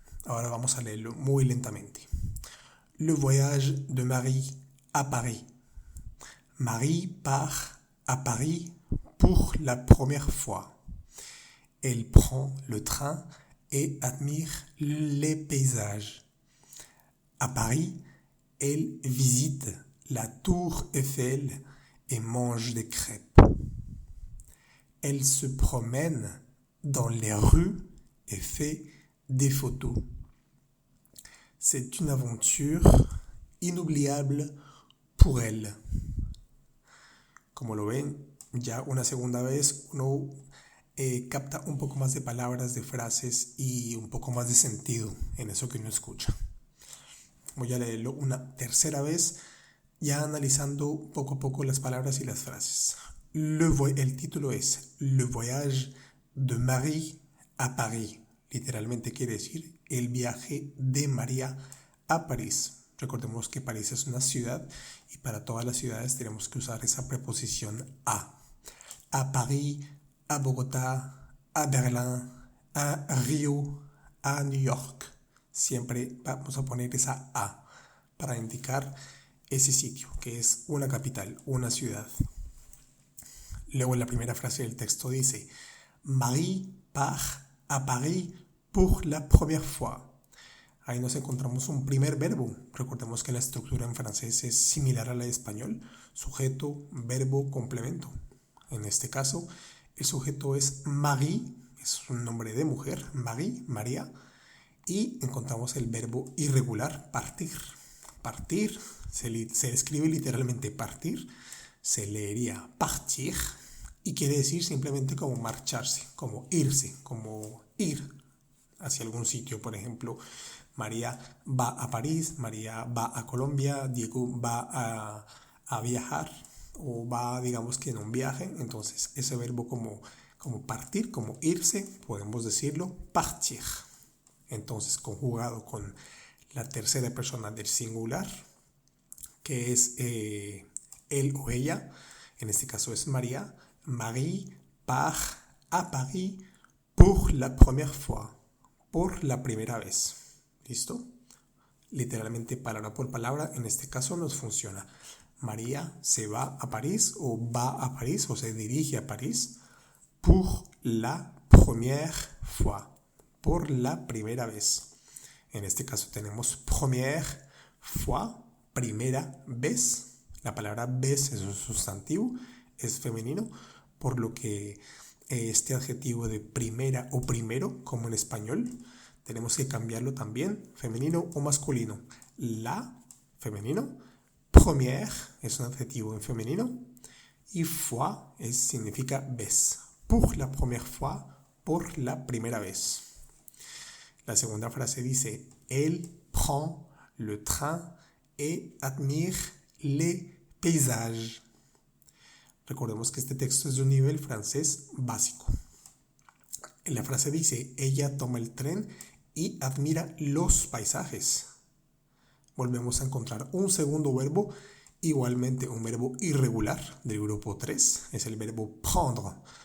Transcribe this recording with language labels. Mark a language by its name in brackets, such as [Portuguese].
[Spanish] Ahora vamos a leerlo muy lentamente. [French] Le voyage de Marie à Paris. Marie part à Paris pour la première fois. Elle prend le train et admire les paysages. À Paris, elle visite la Tour Eiffel et mange des crêpes. Elle se promène dans les rues et fait des photos. C'est une aventure inoubliable pour elle. [Spanish] Como lo ven, ya una segunda vez uno capta un poco más de palabras, de frases y un poco más de sentido en eso que uno escucha. Voy a leerlo una tercera vez, ya analizando poco a poco las palabras y las frases. El título es [French] Le voyage de Marie à Paris. [Spanish] Literalmente quiere decir el viaje de María a París. Recordemos que París es una ciudad y para todas las ciudades tenemos que usar esa preposición a. A París, a Bogotá, a Berlín, a Río, a New York. Siempre vamos a poner esa a para indicar ese sitio, que es una capital, una ciudad. Luego en la primera frase del texto dice [French] Marie part à Paris pour la première fois. [Spanish] Ahí nos encontramos un primer verbo. Recordemos que la estructura en francés es similar a la de español. Sujeto, verbo, complemento. En este caso, el sujeto es Marie, es un nombre de mujer, Marie, María. Y encontramos el verbo irregular, partir. Partir, se escribe literalmente partir, se leería partir y quiere decir simplemente como marcharse, como irse, como ir hacia algún sitio. Por ejemplo, María va a París, María va a Colombia, Diego va a viajar o va, digamos que en un viaje. Entonces ese verbo como partir, como irse, podemos decirlo partir. Entonces conjugado con la tercera persona del singular, que es él o ella, en este caso es María. [French] Marie part à Paris pour la première fois. [Spanish] Por la primera vez. ¿Listo? Literalmente palabra por palabra, en este caso nos funciona. María se va a París o se dirige a París [French] pour la première fois. [Spanish] Por la primera vez. En este caso tenemos [French] première fois, [Spanish] primera vez. La palabra vez es un sustantivo, es femenino, por lo que este adjetivo de primera o primero, como en español, tenemos que cambiarlo también, femenino o masculino. La, femenino, première es un adjetivo en femenino y fois significa vez. [French] Pour la première fois [Spanish] por la primera vez. La segunda frase dice, [French] elle prend le train et admire les paysages. [Spanish] Recordemos que este texto es de un nivel francés básico. La frase dice, ella toma el tren y admira los paisajes. Volvemos a encontrar un segundo verbo, igualmente un verbo irregular del grupo 3, es el verbo prendre.